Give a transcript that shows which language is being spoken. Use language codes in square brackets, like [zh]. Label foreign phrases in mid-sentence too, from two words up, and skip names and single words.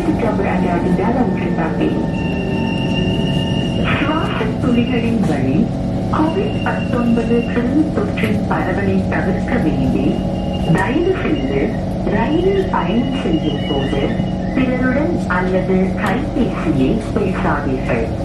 [id] yang berada di dalam kereta api. Suara tulisan [ta] வழி COVID-19 பெருந்தொற்றின் பரவலை தவிர்க்க வேண்டி தயவு செய்து ரயிலில் பயணம் செய்யும் போது பிறருடன் அல்லது கைபேசியை பேசாதீர்கள்.